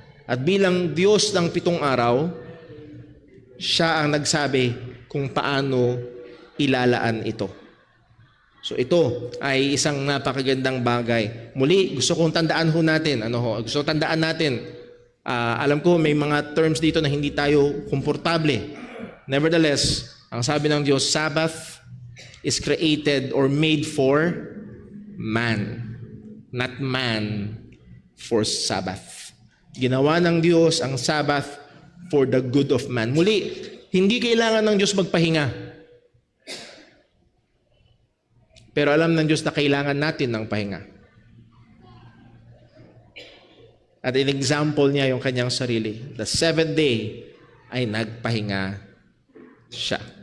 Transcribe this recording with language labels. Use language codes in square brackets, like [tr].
[tl] At bilang Diyos ng 7 araw, siya ang nagsabi kung paano ilalaan ito. So ito ay isang napakagandang bagay. Muli, gusto kong tandaan natin. Gusto kong tandaan natin. Alam ko may mga terms dito na hindi tayo komportable. [en] Nevertheless, [tl] ang sabi ng Diyos, [en] Sabbath is created or made for man, not man for Sabbath. [tl] Ginawa ng Diyos ang Sabbath [en] for the good of man. [tl] Muli, hindi kailangan ng Diyos magpahinga. Pero alam ng Diyos na kailangan natin ng pahinga. At in example niya yung kanyang sarili. The 7th day ay nagpahinga siya.